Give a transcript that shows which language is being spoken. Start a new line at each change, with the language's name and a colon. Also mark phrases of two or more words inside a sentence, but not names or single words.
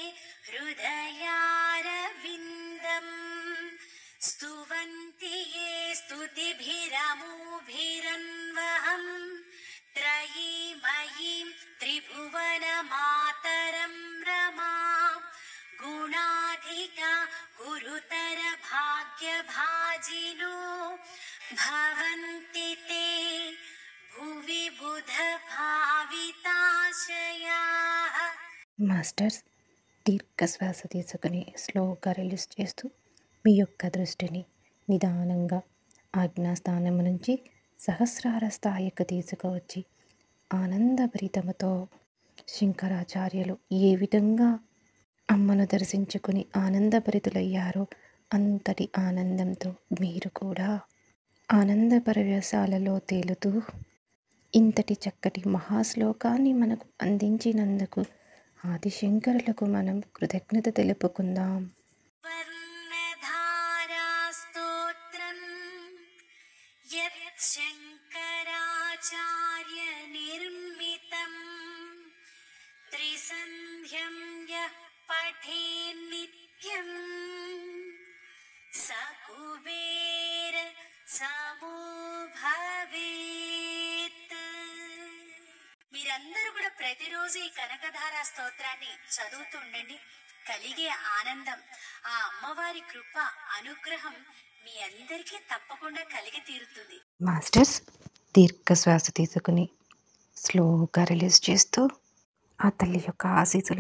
Sanskrit: हृदयारविन्दम् स्तुवन्ति ये स्तुतिभिरमुभिरन्वहम् त्रयीमयीं त्रिभुवनमातरं रमां गुणाधिका गुरुतर भाग्यभाजिनो भवन्ति ते भुवि बुधभाविताशयाः.
Telugu: మాస్టర్స్ దీర్ఘ శ్వాస తీసుకుని స్లోగా రిలీజ్ చేస్తూ మీ యొక్క దృష్టిని నిదానంగా ఆజ్ఞాస్థానం నుంచి సహస్రార స్థాయికి తీసుకువచ్చి ఆనందభరితముతో శంకరాచార్యులు ఏ విధంగా అమ్మను దర్శించుకుని ఆనందభరితులయ్యారో అంతటి ఆనందంతో మీరు కూడా ఆనంద పరవశాలలో తేలుతూ ఇంతటి చక్కటి మహాశ్లోకాన్ని మనకు అందించినందుకు ఆదిశంకరులకు మనం కృతజ్ఞత తెలుపుకుందాం.
Sanskrit: वर्णधारास्तोत्रं यत् शङ्कराचार्यनिर्मितं त्रिसन्ध्यं यः पठेन्नित्यं स कुबेर समो भवेत्.
Telugu: మీరందరూ కూడా ప్రతిరోజు ఈ కనకధార స్తోత్రాన్ని చదువుతూ ఉండండి. కలిగే ఆనందం, ఆ అమ్మవారి కృప అనుగ్రహం మీ అందరికీ తప్పకుండా కలిగి తీరుతుంది. మాస్టర్స్ దీర్ఘ శ్వాస తీసుకుని స్లోగా రిలీజ్ చేస్తూ ఆ తల్లి యొక్క ఆశీస్సులు